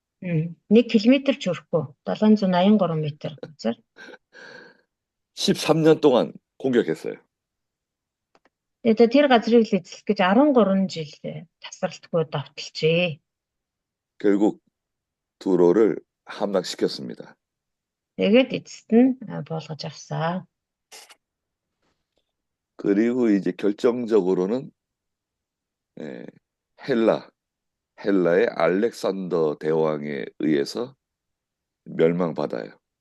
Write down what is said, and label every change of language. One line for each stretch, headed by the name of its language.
Mongolian: 1 км ч хүрэхгүй 783 метр газар
Korean: 13년 동안 공격했어요.
Mongolian: тэгээд тэр газрыг л эзлэх гэж 13 жил тасралтгүй довтолжээ.
Korean: 결국 두로를 함락시켰습니다.
Mongolian: Тэгээд эцэст нь болгож авсан.
Korean: 그리고 이제 결정적으로는 헬라의 알렉산더 대왕에 의해서 멸망받아요.